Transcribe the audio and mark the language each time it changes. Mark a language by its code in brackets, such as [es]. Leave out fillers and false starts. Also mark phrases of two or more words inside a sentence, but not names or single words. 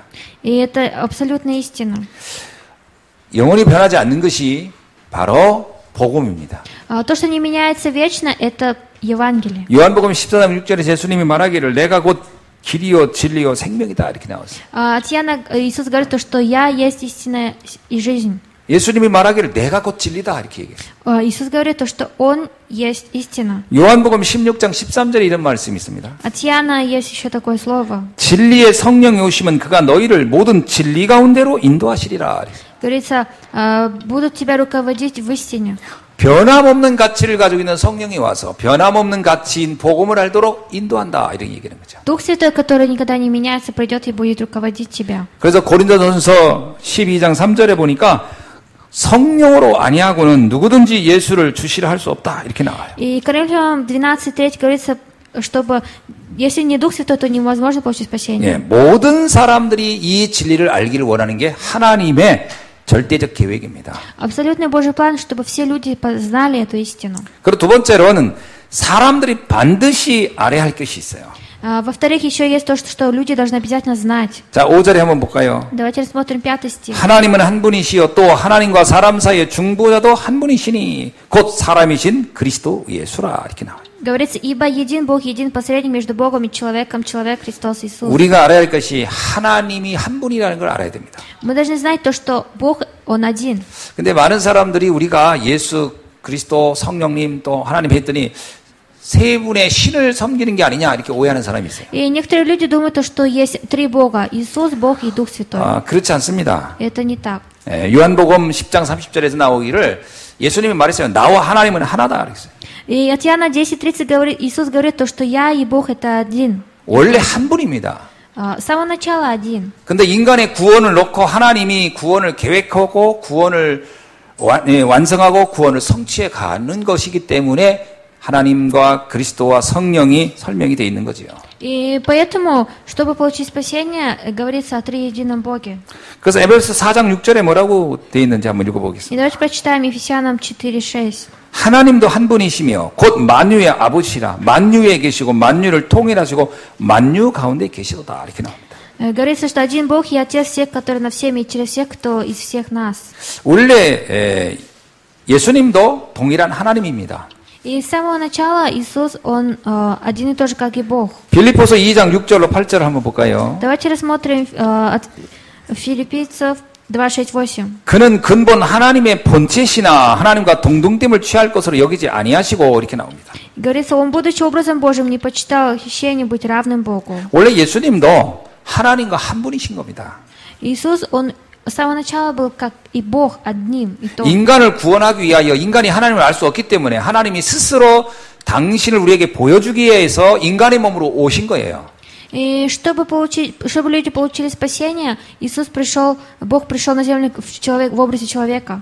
[ru] И это абсолютная истина. [ko] 영원히 변하지 않는 것이 바로 복음입니다. [ru] То, что не меняется вечно, это Евангелие. [ko] 요한복음 14장 6절에 예수님이 말하기를 내가 곧 길이요 진리요 생명이다 이렇게 나왔어요. [ru] От Иоанна Иисус говорит, что «Я есть истина и жизнь». [ko] 예수님이 말하기를 내가 곧 진리다 이렇게 얘기해요. [ru] Иисус говорит, что Он есть истина. [ko] 요한복음 16장 13절에 이런 말씀이 있습니다. [ru] От Иоанна есть еще такое слово. [ko] 진리의 성령이 오시면 그가 너희를 모든 진리 가운데로 인도하시리라. [ru] Говорится, будут тебя руководить в истине. [ko] 변함없는 가치를 가지고 있는 성령이 와서 변함없는 가치인 복음을 알도록 인도한다 이런 얘기하는 거죠. [ru] Дух Святой, который никогда не меняется, придет и будет руководить тебя. [ko] 그래서 고린도전서 12장 3절에 보니까 성령으로 아니하고는 누구든지 예수를 주시라 할 수 없다 이렇게 나와요. [ru] И Коринфянам 12:3 говорится, чтобы если не Дух Святой, то невозможно получить спасение. [ko] 예, 모든 사람들이 이 진리를 알기를 원하는 게 하나님의 절대적 계획입니다. [ru] Абсолютный Божий план, чтобы все люди познали эту истину. [ko] 그리고 두 번째로는 사람들이 반드시 알아야 할 것이 있어요. [ru] Во-вторых, еще есть то, что люди должны обязательно знать. [ko] 자, 5절에 한번 볼까요? [ru] Давайте рассмотрим 5 стих. [ko] 하나님은 한 분이시요 또 하나님과 사람 사이의 중보자도 한 분이시니 곧 사람이신 그리스도 예수라 이렇게 나와요. [ru] Говорится, ибо един Бог, един посредник между Богом и человеком, человек Христос Иисус. [ko] 우리가 알아야 할 것이 하나님이 한 분이라는 걸 알아야 됩니다. [ru] Мы должны знать то, что Бог, Он один. [ko] 근데 많은 사람들이 우리가 예수, 그리스도, 성령님 또 하나님 했더니 세 분의 신을 섬기는 게 아니냐 이렇게 오해하는 사람이 있어요. [ru] И некоторые люди думают, что есть 3 Бога, Иисус, Бог и Дух Святой. [ko] 그렇지 않습니다. [ru] Это не так. [ko] 요한복음 10장 30절에서 나오기를 예수님이 말했어요. 나와 하나님은 하나다 그랬어요. [ru] И от Иоанна 10:30 говорит, Иисус говорит то, что я и Бог это один. [ko] 원래 한 분입니다. [ru] С самого начала один. [ko] 근데 인간의 구원을 놓고 하나님이 구원을 계획하고 구원을 완성하고 구원을 성취해 가는 것이기 때문에 하나님과 그리스도와 성령이 설명이 되어 있는 거지요. [ru] И поэтому, чтобы получить спасение, говорится о триедином Боге. [ko] 그래서 에베소서 4장 6절에 뭐라고 되어 있는지 한번 읽어보겠습니다. [ru] И давайте прочитаем Ефесянам 4:6. [ko] 하나님도 한 분이시며 곧 만유의 아버지시라 만유에 계시고 만유를 통일하시고 만유 가운데 계시도다 이렇게 나옵니다. [ru] Говорится, что один Бог и Отец всех, который над всеми и через всех, кто из всех нас. [ko] 원래 예수님도 동일한 하나님입니다. [ru] И с самого начала Иисус, Он один и тот же, как и Бог. [ko] 빌립보서 2장 6절로 8절을 한번 볼까요? [ru] Давайте рассмотрим от Филиппийцев 2:6-8. [ko] 그는 근본 하나님의 본체시나 하나님과 동등됨을 취할 것으로 여기지 아니하시고 이렇게 나옵니다. [ru] Говорится, Он, будучи образом Божьим, не почитал хищение быть равным Богу. [ko] 원래 예수님도 하나님과 한 분이신 겁니다. [ru] Иисус, Он с самого начала был как и Бог одним и тот. [ko] 인간을 구원하기 위하여 인간이 하나님을 알 수 없기 때문에 하나님이 스스로 당신을 우리에게 보여주기 위해서 인간의 몸으로 오신 거예요. [ru] И чтобы люди получили спасение, Бог пришел на землю в образе человека.